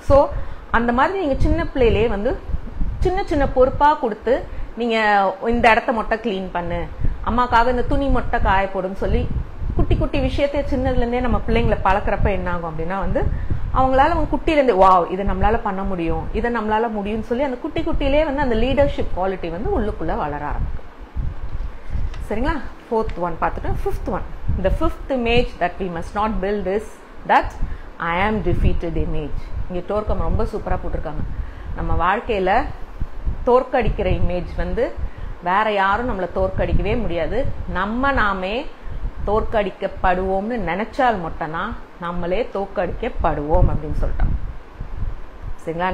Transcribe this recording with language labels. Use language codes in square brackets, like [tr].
[ta] So அந்த மாதிரி நீங்க சின்ன பிள்ளையிலே வந்து சின்ன சின்ன பொறுப்பா கொடுத்து நீங்க இந்த இடத்த மொட்டை கிளீன் பண்ணு, அம்மாக்காக இந்த துணி மொட்டை காய போடுன்னு சொல்லி குட்டி குட்டி விஷயத்த சின்னதுல இருந்தே நம்ம பிள்ளைங்களை பழக்கிறப்ப என்ன ஆகும் அப்படின்னா வந்து அவங்களால அவங்க குட்டியிலேருந்து வாவ் இதை நம்மளால பண்ண முடியும், இதை நம்மளால முடியும்னு சொல்லி அந்த குட்டி குட்டியிலே வந்து அந்த லீடர்ஷிப் குவாலிட்டி வந்து உள்ளுக்குள்ள வளர ஆரம்பிக்கும். சரிங்களா? [en] 4th one [ta] பார்த்துட்டு [en] 5th one. The 5th image that we must not build is that I am defeated image. [ta] இங்க டோர்கம் ரொம்ப சூப்பரா போட்டிருக்காங்க. நம்ம வாழ்க்கையில தோற்கடிக்கிற இமேஜ் வந்து வேற யாரும் நம்மளை தோற்கடிக்கவே முடியாது. நாமே தோற்கடிக்கப்படுவோம்னு நினைச்சால் மட்டும்தான் நம்மளே தோற்கடிக்கப்படுவோம் அப்படின்னு சொல்லிட்டாங்க. சரிங்களா?